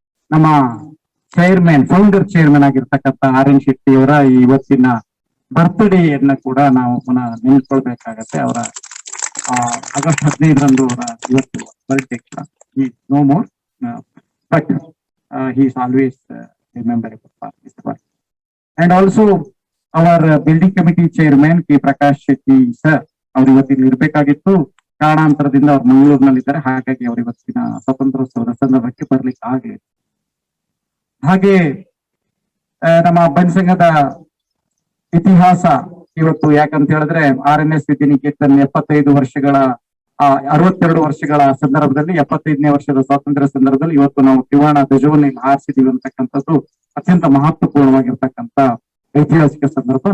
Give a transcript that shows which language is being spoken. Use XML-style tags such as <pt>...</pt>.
<kn>ನಮ್ಮ founder chairman ಆಗಿರ್ತಕ್ಕಂಥ RN Shetty ಅವರ ಇವತ್ತಿನ ಬರ್ತ್ಡೇಯನ್ನ ಕೂಡ ನಾವು ಪುನಃ ನೆನ್ಕೊಳ್ಬೇಕಾಗತ್ತೆ. ಅವರ ಆಗಸ್ಟ್ 15ರಂದು ಅವರ ಇವತ್ತು birthday.</kn> <en>No more, but he is always memorable for this work. And also our building committee chairman K.</en> <kn>Prakash Shetty sir, ಅವರು ಇವತ್ತಿನ ಇರ್ಬೇಕಾಗಿತ್ತು, ಕಾರಣಾಂತರದಿಂದ ಅವ್ರು ಮಂಗಳೂರಿನಲ್ಲಿದ್ದಾರೆ, ಹಾಗಾಗಿ ಅವರು ಇವತ್ತಿನ ಸ್ವಾತಂತ್ರ್ಯೋತ್ಸವದ ಸಂದರ್ಭಕ್ಕೆ ಬರ್ಲಿಕ್ಕೆ ಆಗಲಿಲ್ಲ. ಹಾಗೆ ನಮ್ಮ ಬನ್ಸಂಘದ ಇತಿಹಾಸ ಇವತ್ತು ಯಾಕಂತ ಹೇಳಿದ್ರೆ RNS ವಿದ್ಯಾನಿಕೇತನ್ 75 ವರ್ಷಗಳ 62 ವರ್ಷಗಳ ಸಂದರ್ಭದಲ್ಲಿ 75ನೇ ವರ್ಷದ ಸ್ವಾತಂತ್ರ್ಯ ಸಂದರ್ಭದಲ್ಲಿ ಇವತ್ತು ನಾವು ತ್ರಿವರ್ಣ ಧ್ವಜವನ್ನು ಹಾರಿಸಿದೀವಿ ಅಂತಕ್ಕಂಥದ್ದು ಅತ್ಯಂತ ಮಹತ್ವಪೂರ್ಣವಾಗಿರ್ತಕ್ಕಂಥ ಐತಿಹಾಸಿಕ ಸಂದರ್ಭ.</kn>